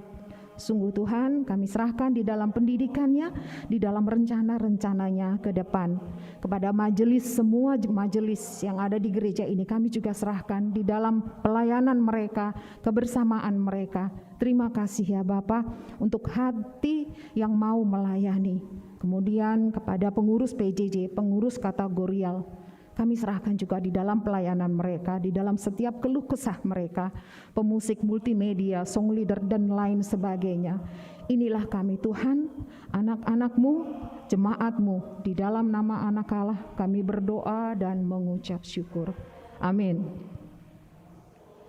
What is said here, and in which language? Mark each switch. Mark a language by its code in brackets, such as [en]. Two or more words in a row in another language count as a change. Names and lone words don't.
[id] Sungguh Tuhan, kami serahkan di dalam pendidikannya, di dalam rencana-rencananya ke depan. Kepada majelis, semua majelis yang ada di gereja ini, kami juga serahkan di dalam pelayanan mereka, kebersamaan mereka. Terima kasih ya Bapa untuk hati yang mau melayani. Kemudian kepada pengurus PJJ, pengurus kategorial, kami serahkan juga di dalam pelayanan mereka, di dalam setiap keluh kesah mereka, pemusik multimedia, [en] song leader, [id] dan lain sebagainya. Inilah kami Tuhan, anak-anak-Mu, jemaat-Mu, di dalam nama Anak Allah kami berdoa dan mengucap syukur.